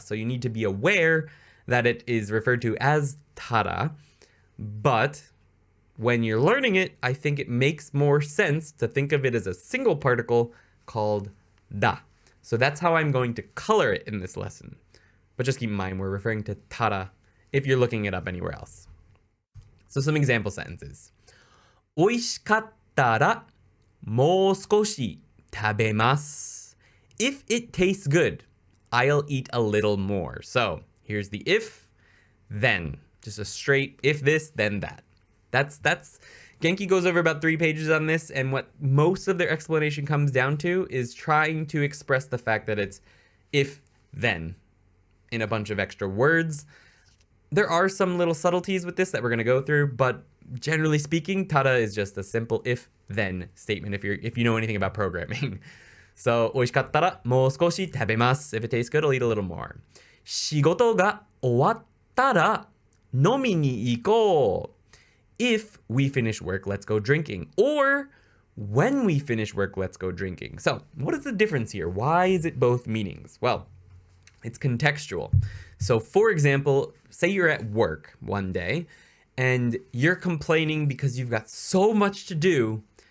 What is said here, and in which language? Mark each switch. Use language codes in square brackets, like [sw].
[en] So you need to be aware that it is referred to as tara, but when you're learning it, I think it makes more sense to think of it as a single particle called da. So that's how I'm going to color it in this lesson. But just keep in mind, we're referring to tara if you're looking it up anywhere else. So some example sentences. [ja] 美味しかったらもう少し食べます. [en] If it tastes good, I'll eat a little more. So here's the if, then. Just a straight if this, then that. That's Genki goes over about 3 pages on this, and what most of their explanation comes down to is trying to express the fact that it's if, then, in a bunch of extra words. There are some little subtleties with this that we're going to go through, but generally speaking, tada is just a simple if, then statement if you know anything about programming. So, [ja] 美味しかったらもう少し食べます. [en] If it tastes good, I'll eat a little more. [ja] 仕事が終わったら飲みに行こう. [en] If we finish work, let's go drinking. Or when we finish work, let's go drinking. So, what is the difference here? Why is it both meanings? Well, it's contextual. So, for example, say you're at work one day and you're complaining because you've got so much to do.